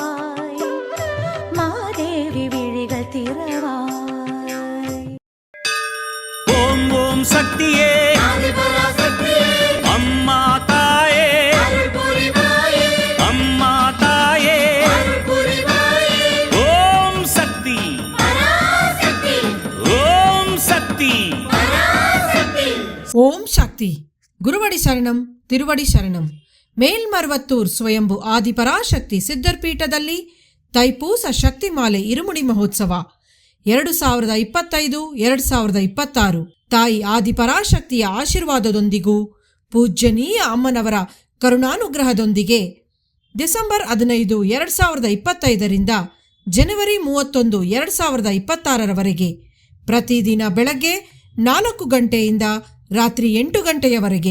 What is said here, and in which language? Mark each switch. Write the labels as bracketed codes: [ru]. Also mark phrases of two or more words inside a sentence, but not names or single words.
[ta] ஓம் ஓம் சக்தியே அம்மா தாயே அம்மா தாயே ஓம் சக்தி ஓம் சக்தி ஓம் சக்தி. குருவடி சரணம், [kn] ತಿರುವಡಿ ಶರಣಂ. ಮೇಲ್ಮರ್ವತ್ತೂರ್ ಸ್ವಯಂಭು ಆದಿಪರಾಶಕ್ತಿ ಸಿದ್ಧರ್ಪೀಠದಲ್ಲಿ ತೈಪೂಸ ಶಕ್ತಿಮಾಲೆ ಇರುಮುಡಿ ಮಹೋತ್ಸವ 2025-2026 ತಾಯಿ ಆದಿಪರಾಶಕ್ತಿಯ ಆಶೀರ್ವಾದದೊಂದಿಗೂ ಪೂಜ್ಯನೀಯ ಅಮ್ಮನವರ ಕರುಣಾನುಗ್ರಹದೊಂದಿಗೆ ಡಿಸೆಂಬರ್ 15, 2025 ಜನವರಿ 31, 2026 ಪ್ರತಿದಿನ ಬೆಳಗ್ಗೆ 4 ಗಂಟೆಯಿಂದ ರಾತ್ರಿ 8 ಗಂಟೆಯವರೆಗೆ